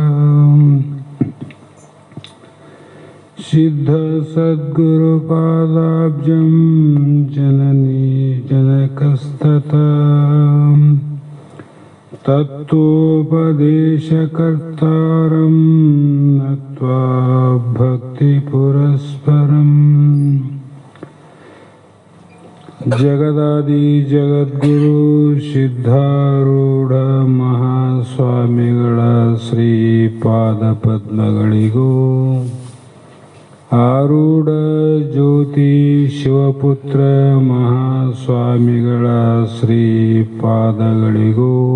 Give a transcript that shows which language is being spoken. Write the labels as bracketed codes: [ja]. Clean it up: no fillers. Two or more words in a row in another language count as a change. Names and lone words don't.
[sa] सिद्ध सद्गुरुपादाब्जं जननी जनकस्तथा तत्त्वोपदेशकर्तारं नत्वा भक्तिपुरस्परम् जगदादि जगद्गुरु [kn] ಸಿದ್ಧಾರೂಢ ಮಹಾಸ್ವಾಮಿಗಳ ಶ್ರೀಪಾದಪದ್ಮಗಳಿಗೂ ಆರೂಢ ಜ್ಯೋತಿ ಶಿವಪುತ್ರ ಮಹಾಸ್ವಾಮಿಗಳ ಶ್ರೀಪಾದಗಳಿಗೂ